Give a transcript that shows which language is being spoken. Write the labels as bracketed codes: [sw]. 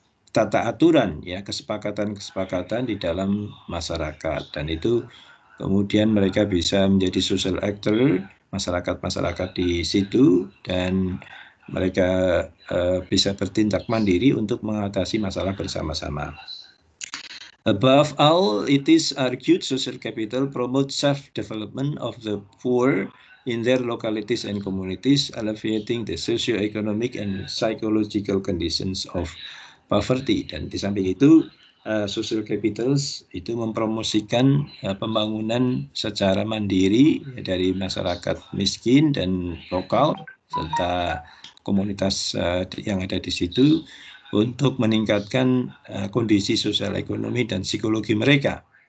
[id] tata aturan, ya, kesepakatan di dalam masyarakat, dan itu kemudian mereka bisa menjadi social actor, masyarakat di situ, dan mereka bisa bertindak mandiri untuk mengatasi masalah bersama-sama. [en] Above all, it is argued social capital promotes self-development of the poor in their localities and communities, alleviating the socio-economic and psychological conditions of poverty. [id] Dan di samping itu, social capitals itu mempromosikan pembangunan secara mandiri dari masyarakat miskin dan lokal serta komunitas yang ada di situ untuk meningkatkan kondisi sosial ekonomi dan psikologi mereka.